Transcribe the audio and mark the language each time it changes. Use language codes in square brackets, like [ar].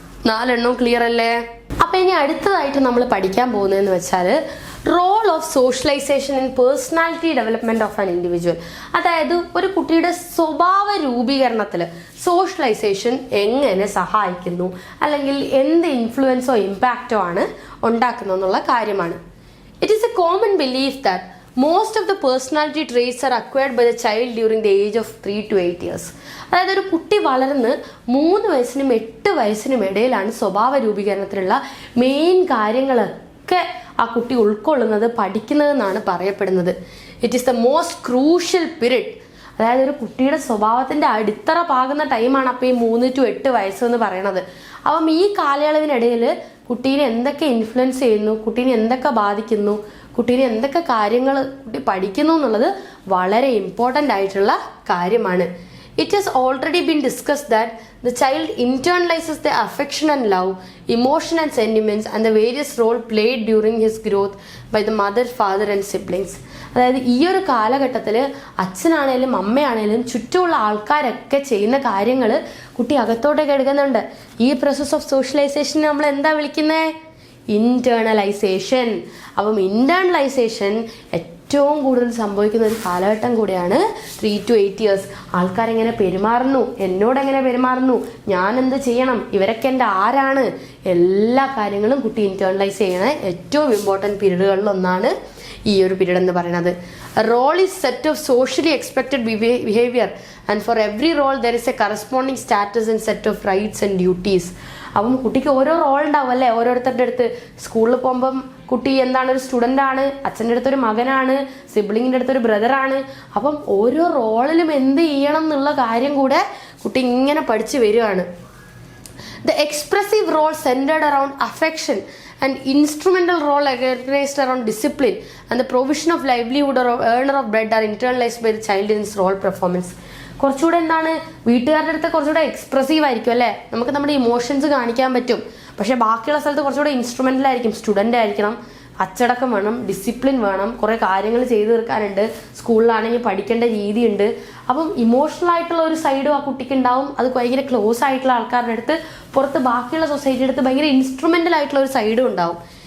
[ml] 4 എണ്ണം ക്ലിയർ അല്ലേ? അപ്പൊ ഇനി അടുത്തതായിട്ട് നമ്മൾ പഠിക്കാൻ പോകുന്നതെന്ന് വെച്ചാൽ [en] Role of socialisation in personality development of an individual. [ml] അതായത് ഒരു കുട്ടിയുടെ സ്വഭാവ രൂപീകരണത്തിൽ സോഷ്യലൈസേഷൻ എങ്ങനെ സഹായിക്കുന്നു, അല്ലെങ്കിൽ എന്ത് ഇൻഫ്ലുവൻസോ ഇമ്പാക്റ്റോ ആണ് ഉണ്ടാക്കുന്നത് എന്നുള്ള കാര്യമാണ്. [en] It is a common belief that most of the personality traits are acquired by the child during the age of 3 to 8 years. [ml] അതായത് ഒരു കുട്ടി വളർന്ന് 3 വയസ്സിനും 8 വയസ്സിനും ഇടയിലാണ് സ്വഭാവ രൂപീകരണത്തിലുള്ള മെയിൻ കാര്യങ്ങളൊക്കെ ആ കുട്ടി ഉൾക്കൊള്ളുന്നത്, പഠിക്കുന്നതെന്നാണ് പറയപ്പെടുന്നത്. [en] It is the most crucial period. [ml] അതായത് ഒരു കുട്ടിയുടെ സ്വഭാവത്തിൻ്റെ അടിത്തറ പാകുന്ന ടൈമാണ് അപ്പോൾ ഈ 3 to 8 വയസ്സ് എന്ന് പറയുന്നത്. അപ്പം ഈ കാലയളവിനിടയിൽ കുട്ടീനെ എന്തൊക്കെ ഇൻഫ്ലുവൻസ് ചെയ്യുന്നു, കുട്ടീനെ എന്തൊക്കെ ബാധിക്കുന്നു, കുട്ടീനെ എന്തൊക്കെ കാര്യങ്ങൾ കുട്ടി പഠിക്കുന്നു എന്നുള്ളത് വളരെ ഇമ്പോർട്ടൻ്റ് ആയിട്ടുള്ള കാര്യമാണ്. [en] It has already been discussed that the child internalizes the affection and love, emotion and sentiments and the various role played during his growth by the mother, father and siblings. [ml] അതായത് ഈ ഒരു കാലഘട്ടത്തിൽ അച്ഛനാണേലും അമ്മയാണേലും ചുറ്റുമുള്ള ആൾക്കാരൊക്കെ ചെയ്യുന്ന കാര്യങ്ങൾ കുട്ടി അകത്തോട്ടേക്ക് എടുക്കുന്നുണ്ട്. ഈ [en] process of socialisation [ml] നമ്മൾ എന്താ വിളിക്കുന്നത്? ഇന്റേണലൈസേഷൻ. അപ്പം ഇന്റേണലൈസേഷൻ ഏറ്റവും കൂടുതൽ സംഭവിക്കുന്ന ഒരു കാലഘട്ടം കൂടിയാണ് 3 to 8 years. ആൾക്കാരെങ്ങനെ പെരുമാറുന്നു, എന്നോടെങ്ങനെ പെരുമാറുന്നു, ഞാൻ എന്ത് ചെയ്യണം, ഇവരൊക്കെ എൻ്റെ ആരാണ്, എല്ലാ കാര്യങ്ങളും കുട്ടി ഇന്റേണലൈസ് ചെയ്യണ ഏറ്റവും ഇമ്പോർട്ടൻറ്റ് പീരീഡുകളിൽ ഒന്നാണ് ഈ ഒരു പീരീഡ് എന്ന് പറയുന്നത്. [en] Role is set of socially expected behaviour and for every role there is a corresponding status and set of rights and duties. [ml] അപ്പം കുട്ടിക്ക് ഓരോ റോൾ ഉണ്ടാവും അല്ലേ, ഓരോരുത്തരുടെ അടുത്ത്. സ്കൂളിൽ പോകുമ്പം കുട്ടി എന്താണ്, ഒരു സ്റ്റുഡൻ്റ് ആണ്, അച്ഛൻ്റെ അടുത്തൊരു മകനാണ്, സിബ്ലിങ്ങിൻ്റെ അടുത്തൊരു ബ്രദറാണ്. അപ്പം ഓരോ റോളിലും എന്ത് ചെയ്യണം എന്നുള്ള കാര്യം കൂടെ കുട്ടി ഇങ്ങനെ പഠിച്ചു വരികയാണ്. [en] The expressive role centered around affection and instrumental role organized around discipline and the provision of livelihood or earner of bread are internalized by the child in its role performance. [ml] കുറച്ചുകൂടെ എന്താണ്, വീട്ടുകാരുടെ അടുത്ത് കുറച്ചുകൂടെ എക്സ്പ്രസീവ് ആയിരിക്കും അല്ലേ, നമുക്ക് നമ്മുടെ emotions കാണിക്കാൻ പറ്റും. പക്ഷേ ബാക്കിയുള്ള സ്ഥലത്ത് കുറച്ചുകൂടെ ഇൻസ്ട്രുമെൻ്റൽ ആയിരിക്കും. സ്റ്റുഡൻ്റ് ആയിരിക്കണം, അച്ചടക്കം വേണം, ഡിസിപ്ലിൻ വേണം, കുറേ കാര്യങ്ങൾ ചെയ്തു തീർക്കാനുണ്ട്, സ്കൂളിലാണെങ്കിൽ പഠിക്കേണ്ട രീതിയുണ്ട്. അപ്പം ഇമോഷണൽ ആയിട്ടുള്ള ഒരു സൈഡും ആ കുട്ടിക്ക് ഉണ്ടാവും. അത് ഭയങ്കര ക്ലോസ് ആയിട്ടുള്ള ആൾക്കാരുടെ അടുത്ത്, പുറത്ത് ബാക്കിയുള്ള സൊസൈറ്റിയുടെ അടുത്ത് ഭയങ്കര ഇൻസ്ട്രുമെൻ്റൽ ആയിട്ടുള്ള ഒരു സൈഡും ഉണ്ടാവും.